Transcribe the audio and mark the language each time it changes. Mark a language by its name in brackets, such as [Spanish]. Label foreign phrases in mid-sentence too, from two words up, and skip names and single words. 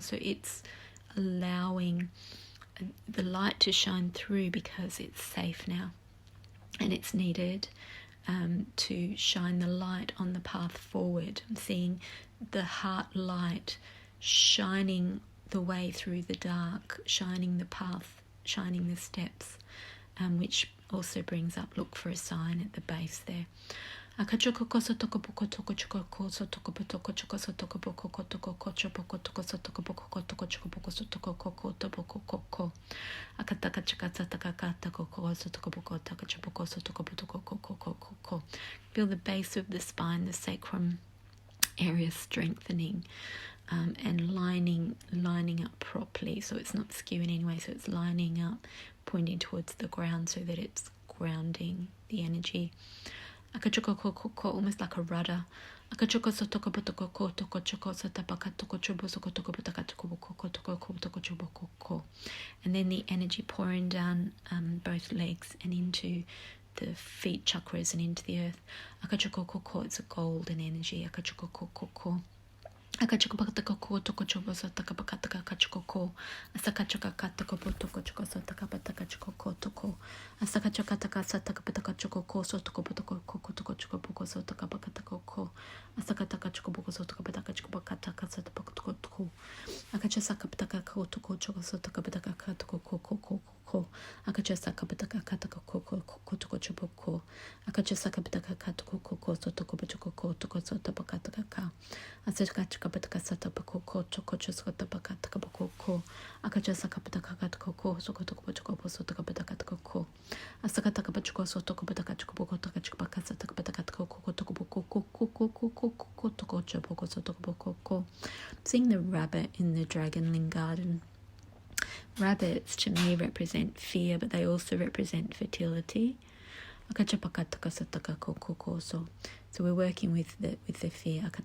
[English] So it's allowing the light to shine through, because it's safe now, and it's needed to shine the light on the path forward. I'm seeing the heart light shining the way through the dark, shining the path, shining the steps, which also brings up, look for a sign at the base there. Akachokoko sotokoboko toko chokoko sotokobotoko choko sotokoboko toko chopoko toko sotokoboko toko chokoboko sotokoko toboko koko. Akataka chakatataka koko sotokoboko taka chopoko sotokobotoko koko. Feel the base of the spine, the sacrum area strengthening, and lining up properly, so it's not skewing anyway, so it's lining up, pointing towards the ground, so that it's grounding the energy. Akachoko, almost like a rudder. Akachoko sotoko botoko toko choko sotabaka toko chobo soko toko botaka toko chobo. And then the energy pouring down both legs and into the feet chakras and into the earth. Akachoko, it's a golden energy. Akachoko. Akachokopatako toko chobo sotaka bakataka kachoko. Asakachoka katako botoko choko sotaka bataka choko toko. Asakachokataka sataka bataka choko sotoko botoko koko toko choko boko sotaka bakatako ko. Asakataka choko boko sotaka bataka choko bakataka sotaka toko toko. Akachasaka bataka ko toko choko sotaka bataka katoko koko. ko. Akacha sakabutaka katako koko kotoko chuboko. Akacha sakabutaka katoko koko sotoko butoko toko sotopakataka ka. Asakachakabutaka satapako toko chosotopaka takaboko. Akacha sakabutaka katoko ko sokotoko butoko sotokabutaka ko. Asakataka butoko sotoko butaka chukoboko takachubaka satakabutaka koko toko boko koko toko chuboko sotokoboko. Seeing the rabbit in the dragonling garden. Rabbits to me represent fear, but they also represent fertility. So we're working with the fear.